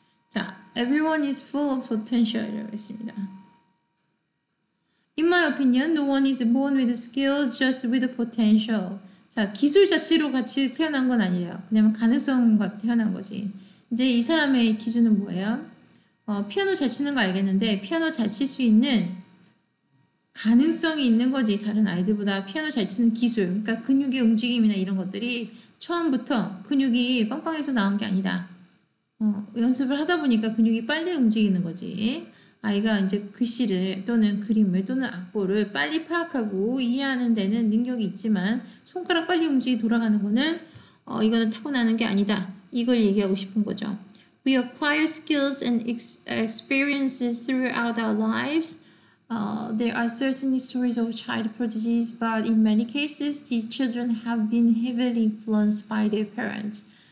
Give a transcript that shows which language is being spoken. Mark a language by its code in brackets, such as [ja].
[en] 자, everyone is full of potential이라고 했습니다. In my opinion, no one is born with skills, just with potential. [ko] 자, 기술 자체로 같이 태어난 건 아니래요. 그냥 가능성과 태어난 거지. 이제 이 사람의 기준은 뭐예요? 피아노 잘 치는 거 알겠는데 피아노 잘 칠 수 있는 가능성이 있는 거지. 다른 아이들보다 피아노 잘 치는 기술, 그러니까 근육의 움직임이나 이런 것들이 처음부터 근육이 빵빵해서 나온 게 아니다. 연습을 하다 보니까 근육이 빨리 움직이는 거지. 아이가 이제 글씨를 또는 그림을 또는 악보를 빨리 파악하고 이해하는 데는 능력이 있지만 손가락 빨리 움직이 돌아가는 거는 이거는 타고나는 게 아니다. 이걸 얘기하고 싶은 거죠. [en] We acquire skills and experiences throughout our lives. There are certainly stories of child prodigies, but in many cases, these children have been heavily influenced by their parents.